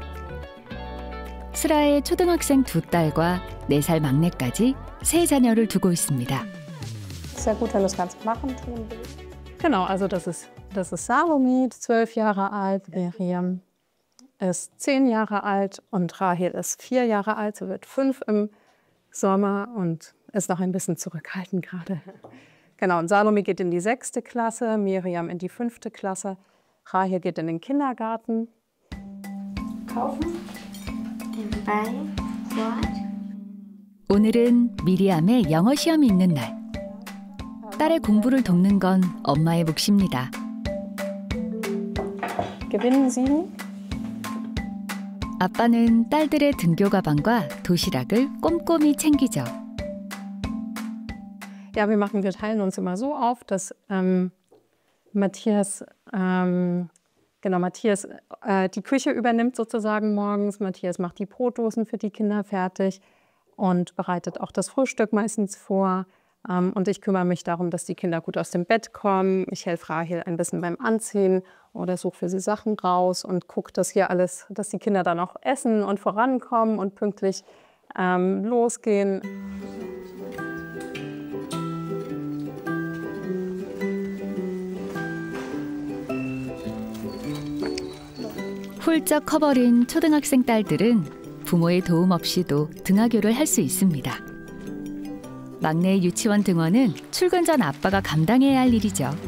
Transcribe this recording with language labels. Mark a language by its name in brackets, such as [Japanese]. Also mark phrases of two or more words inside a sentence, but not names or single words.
[Korean] 슬하에 초등학생 2딸과 4살 막내까지 3자녀를 두고 있습니다. [German] Sehr gut, wenn du es ganz machen tun willst. Genau, also das ist Salome, 12 Jahre alt, Miriam ist 10 Jahre alt und Rahel ist 4 Jahre alt. Sie wird 5 im Sommer und ist noch ein bisschen zurückhaltend gerade. Genau, und Salome geht in die 6. Klasse, Miriam in die 5. Klasse, Rahel geht in den Kindergarten. Kaufen, den Ball, Wort. [Korean] 오늘은 미리암의 영어 시험이 있는 날. 딸의 공부를 돕는 건 엄마의 몫입니다. [German] Gewinnen Sie? [Korean] 아빠는 딸들의 등교 가방과 도시락을 꼼꼼히 챙기죠. [German] Ja, wir teilen uns immer so auf, dass Matthias die Küche übernimmt sozusagen morgens. Matthias macht die Brotdosen für die Kinder fertig und bereitet auch das Frühstück meistens vor. Und ich kümmere mich darum, dass die Kinder gut aus dem Bett kommen. Ich helfe Rahel ein bisschen beim Anziehen oder suche für sie Sachen raus und gucke, dass die Kinder dann auch essen und vorankommen und pünktlich losgehen. [Korean] 훌쩍 커버린 초등학생 딸들은 부모의 도움 없이도 등하교를 할 수 있습니다. 막내의 유치원 등원은 출근 전 아빠가 감당해야 할 일이죠.